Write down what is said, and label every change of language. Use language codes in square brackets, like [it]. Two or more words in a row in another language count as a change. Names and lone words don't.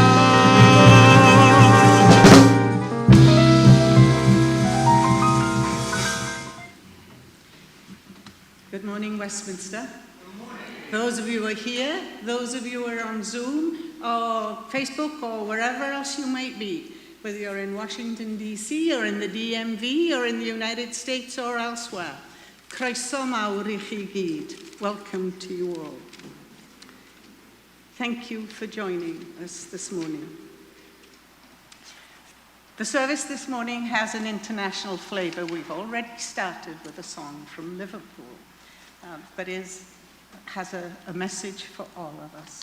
[en] Good morning, Westminster. Those of you who are here, those of you who are on Zoom or Facebook or wherever else you might be, whether you're in Washington, D.C. or in the DMV or in the United States or elsewhere, [cy] Croeso mawr I chi gyd. [en] Welcome to you all. Thank you for joining us this morning. The service this morning has an international flavour. We've already started with a song from Liverpool, but has a message for all of us.